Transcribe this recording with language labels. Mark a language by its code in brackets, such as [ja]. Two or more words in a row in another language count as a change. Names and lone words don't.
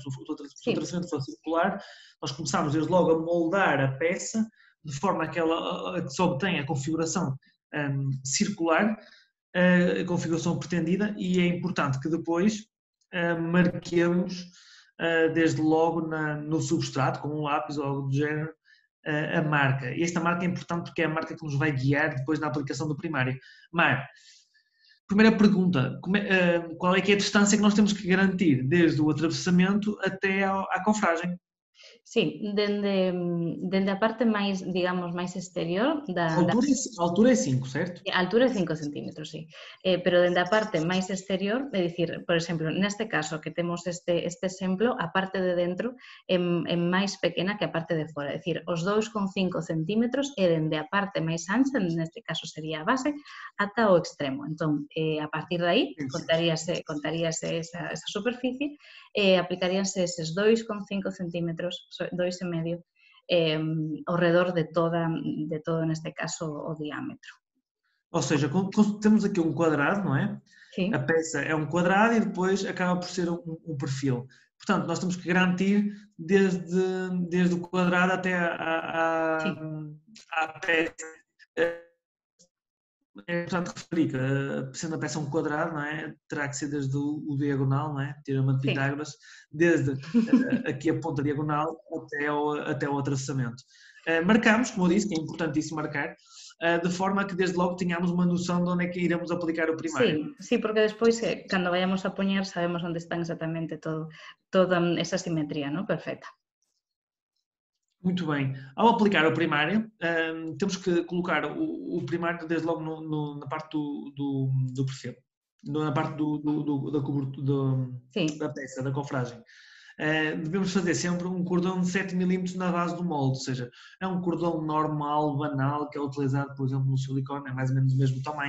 [pt] Se o atravessamento for circular, nós começamos desde logo a moldar a peça de forma a que se obtenha a configuração circular, a configuração pretendida, e é importante que depois marquemos desde logo no substrato, com um lápis ou algo do género, a marca. E esta marca é importante porque é a marca que nos vai guiar depois na aplicação do primário. Mar, primeira pergunta, qual é que é a distância que nós temos que garantir desde o atravessamento até à cofragem? [gl] Sí, dende a parte máis, digamos, máis exterior [pt] A altura é 5, certo? [gl] A altura é 5 centímetros, sí. Pero dende a parte máis exterior, é dicir, por exemplo, neste caso que temos este exemplo, a parte de dentro é máis pequena que a parte de fora. É dicir, os 2,5 centímetros é dende a parte máis ancha, neste caso sería a base, ata o extremo. Entón, a partir de aí, contaríase esa superficie e aplicaríanse eses 2,5 centímetros, 2,5 ao redor de todo, neste caso, o diámetro. [pt] Ou seja, temos aqui um quadrado, não é? Sim. A peça é um quadrado e depois acaba por ser um perfil. Portanto, nós temos que garantir desde o quadrado até à peça. É importante referir que, sendo a peça um quadrado, não é? Terá que ser desde o diagonal, não é? Teorema de Pitágoras, desde aqui a ponta diagonal até o atravessamento. Marcamos, como eu disse, que é importantíssimo marcar, de forma que desde logo tenhamos uma noção de onde é que iremos aplicar o primário. [gl] Sí, porque despois, cando vayamos a poñer, sabemos onde están exactamente toda esa simetría, ¿no? Perfecta. [pt] Muito bem. Ao aplicar o primário, temos que colocar o primário desde logo na parte do perfil, na parte da peça, da cofragem. Devemos fazer sempre um cordão de 7 mm na base do molde, ou seja, é um cordão normal, banal, que é utilizado, por exemplo, no silicone, é mais ou menos do mesmo tamanho.